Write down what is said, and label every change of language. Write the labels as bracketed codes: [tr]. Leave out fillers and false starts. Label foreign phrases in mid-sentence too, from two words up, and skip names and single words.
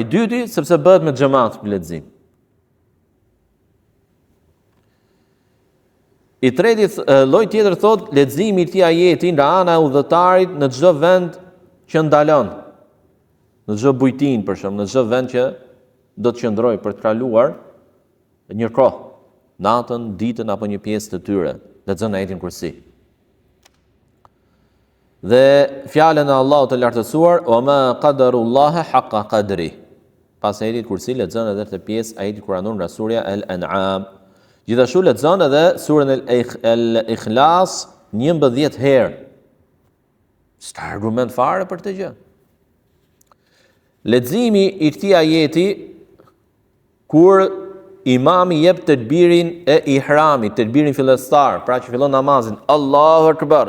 [sq] I dyti, sepse bëhet me xhamat për lexim. I treti lloj tjetër thot leximi i këtij ajeti nga ana e udhëtarit në çdo vend që ndalon. Në çdo bujtin për shemb, në çdo vend që do të qëndrojë për të kaluar një kohë, natën, ditën apo një pjesë të tyre, lexon ajetin kursi. Dhe fjalën e Allahut të lartësuar, [ar] "وما قدروا الله حق قدره." [sq] Pas ajetit kursi lexon edhe të pjesë ajeti kuranor nga surja Al-An'am. Gjithashtu lexon edhe surën Al-Ikhlas 11 herë. S'ka argument fare për këtë gjë. Leximi i këtij ajeti kur imami jep tekbirin e ihramit, tekbirin fillestar, pra që fillon namazin, [ar] الله أكبر.